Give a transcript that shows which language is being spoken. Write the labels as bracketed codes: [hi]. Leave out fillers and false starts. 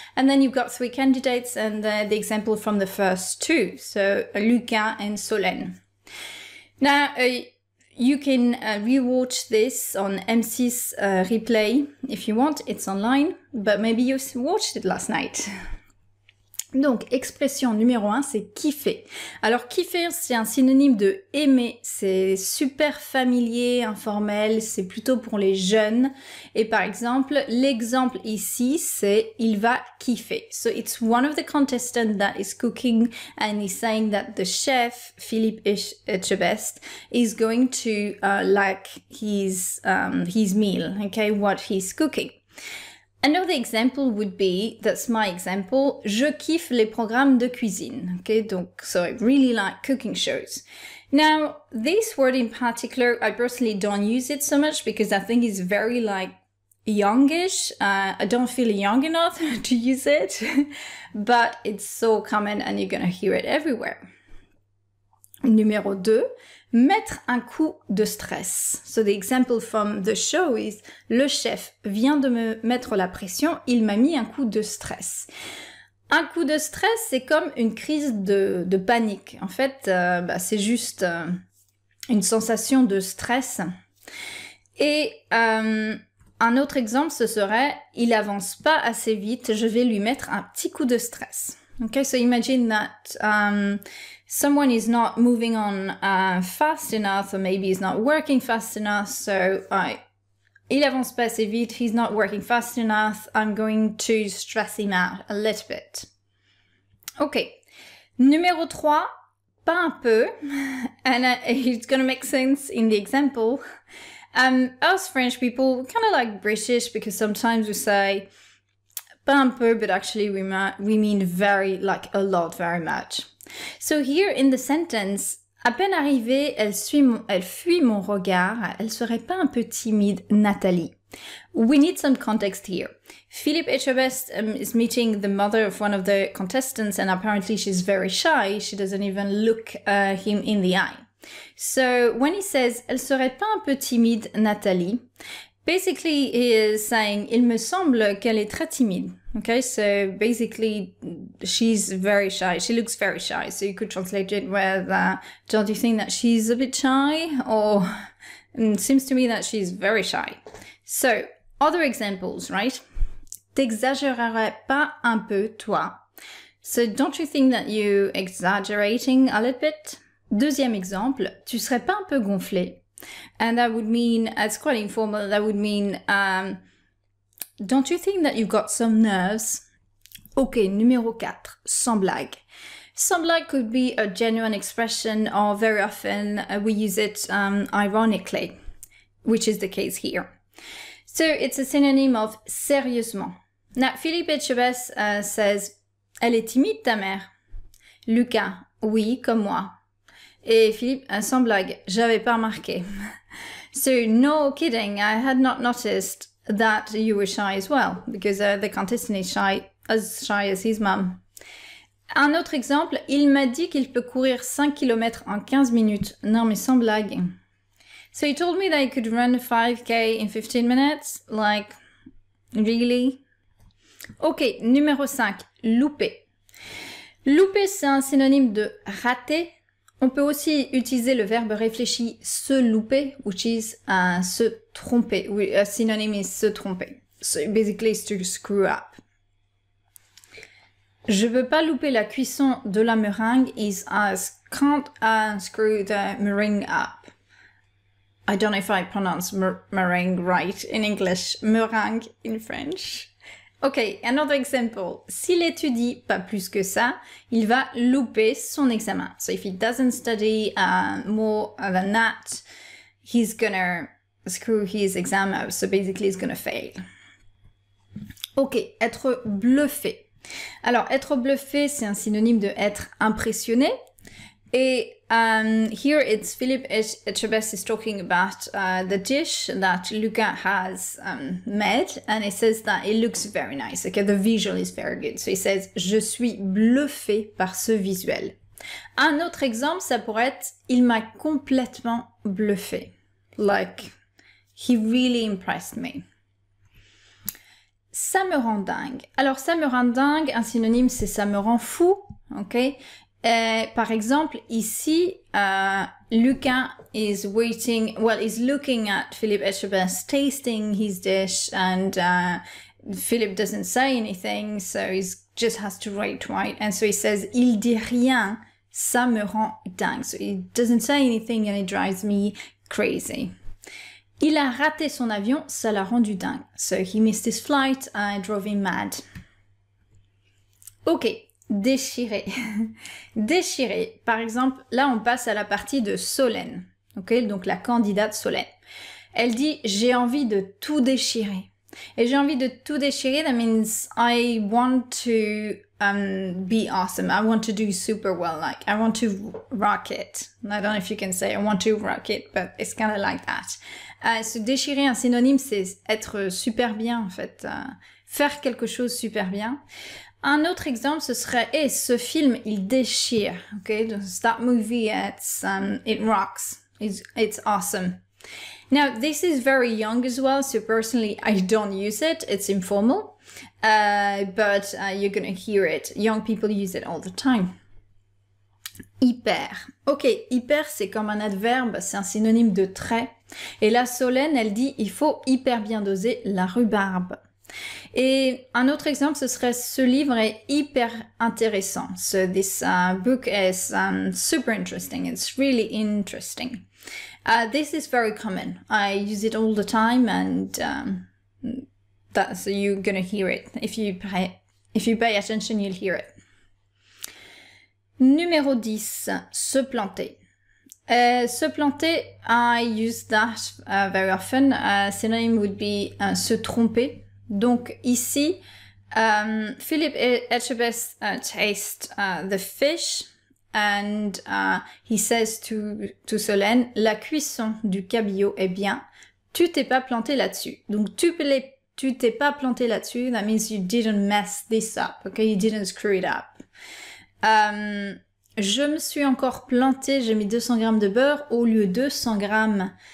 [en] And then you've got 3 candidates and the example from the first 2. So Lucas and Solène. Now, you can rewatch this on M6 replay if you want. It's online, but maybe you watched it last night. [fr] Donc, expression numéro 1, c'est kiffer. Alors, kiffer, c'est un synonyme de aimer. C'est super familier, informel, c'est plutôt pour les jeunes. Et par exemple, l'exemple ici, c'est il va kiffer. [en] So, it's one of the contestants that is cooking and he's saying that the chef, Philippe Etchebest, is going to like his meal, okay, what he's cooking. Another example would be, that's my example, [fr] je kiffe les programmes de cuisine. [en] Okay, donc, so I really like cooking shows. Now, this word in particular, I personally don't use it so much because I think it's very like youngish. I don't feel young enough to use it, but it's so common and you're gonna hear it everywhere. [fr] Numéro 2, mettre un coup de stress. [en] So the example from the show is, [fr] le chef vient de me mettre la pression, il m'a mis un coup de stress. Un coup de stress, c'est comme une crise de panique. En fait, c'est juste une sensation de stress. Et un autre exemple, ce serait, il avance pas assez vite, je vais lui mettre un petit coup de stress. [en] Okay, so imagine that someone is not moving on fast enough, or maybe is not working fast enough, so [fr] il avance pas assez vite, [en] he's not working fast enough, I'm going to stress him out a little bit. Ok. [fr] Numéro 3, pas un peu, [en] and it's gonna make sense in the example. Us French people, kind of like British, because sometimes we say [fr] pas un peu, [en] but actually we mean very, like a lot, very much. So here in the sentence, [fr] à peine arrivée, elle fuit mon regard. Elle serait pas un peu timide, Nathalie? [en] We need some context here. Philippe Etchebest is meeting the mother of one of the contestants, and apparently she's very shy. She doesn't even look him in the eye. So when he says, [fr] elle serait pas un peu timide, Nathalie? [en] Basically, he is saying, [fr] il me semble qu'elle est très timide. [en] Okay, so basically, she's very shy. She looks very shy. So you could translate it with, don't you think that she's a bit shy? Or it seems to me that she's very shy. So, other examples, right? [fr] T'exagérerais pas un peu, toi? [en] So don't you think that you're exaggerating a little bit? [fr] Deuxième exemple, tu serais pas un peu gonflé? [en] And that would mean, it's quite informal, that would mean, don't you think that you've got some nerves? Ok, [fr] numéro 4, sans blague. [en] Sans blague could be a genuine expression, or very often we use it ironically, which is the case here. So it's a synonym of sérieusement. Now, Philippe Etchebest says, [fr] elle est timide ta mère? Lucas, oui, comme moi. Et Philippe, sans blague, j'avais pas remarqué. [en] So, no kidding, I had not noticed that you were shy as well, because the contestant is shy as his mum. [fr] Un autre exemple, il m'a dit qu'il peut courir 5 km en 15 minutes. Non, mais sans blague. [en] So he told me that he could run 5K in 15 minutes? Like, really? Ok, [fr] numéro 5, louper. Louper, c'est un synonyme de rater. On peut aussi utiliser le verbe réfléchi se louper, [en] which is [fr] se tromper. [en] A synonym is se tromper. So basically it's to screw up. [fr] Je veux pas louper la cuisson de la meringue [en] is I can't screw the meringue up. I don't know if I pronounce meringue right in English, meringue in French. Okay, another example. [fr] S'il étudie pas plus que ça, il va louper son examen. [en] So if he doesn't study more than that, he's gonna screw his exam up. So basically, he's gonna fail. [fr] Ok, être bluffé. Alors, être bluffé, c'est un synonyme de être impressionné. [en] Et here it's Philippe Etchebest is talking about the dish that Lucas has made, and he says that it looks very nice. Okay, the visual is very good. So he says, [fr] je suis bluffé par ce visuel. Un autre exemple, ça pourrait être, il m'a complètement bluffé. [en] Like, he really impressed me. [fr] Ça me rend dingue. Alors, ça me rend dingue, un synonyme, c'est ça me rend fou. Ok. Par exemple, ici, [en] Lucas is looking at Philippe Etchebest tasting his dish, and Philippe doesn't say anything, so he just has to wait, right? And so he says, [fr] il dit rien, ça me rend dingue. [en] So he doesn't say anything and it drives me crazy. [fr] Il a raté son avion, ça l'a rendu dingue. [en] So he missed his flight, I drove him mad. [fr] Ok. Déchirer. Déchirer. Par exemple, là, on passe à la partie de Solène. Ok, donc la candidate Solène. Elle dit, j'ai envie de tout déchirer. Et j'ai envie de tout déchirer, [en] that means I want to be awesome. I want to do super well. Like, I want to rock it. I don't know if you can say I want to rock it, but it's kind of like that. Se déchirer, un synonyme, c'est être super bien, en fait. Faire quelque chose super bien. Un autre exemple, ce serait, ce film, il déchire. Okay, that movie, it rocks. It's awesome. Now, this is very young as well, so personally, I don't use it. It's informal, but you're gonna hear it. Young people use it all the time. [fr] Hyper. Ok, hyper, c'est comme un adverbe, c'est un synonyme de très. Et là, Solène, elle dit, il faut hyper bien doser la rhubarbe. Et un autre exemple, ce serait, ce livre est hyper intéressant. [en] So this book is super interesting. It's really interesting. This is very common. I use it all the time, and so you're gonna hear it. If you pay attention, you'll hear it. [fr] Numéro 10, se planter. [en] Se planter, I use that very often. Synonym would be se tromper. [fr] Donc ici, [en] Philip Etchebest tastes the fish and he says to Solène, [fr] la cuisson du cabillaud est bien, tu t'es pas planté là-dessus. Donc tu t'es pas planté là-dessus, [en] that means you didn't mess this up, okay, you didn't screw it up. [fr] Je me suis encore planté, j'ai mis 200 grammes de beurre au lieu de 100 grammes.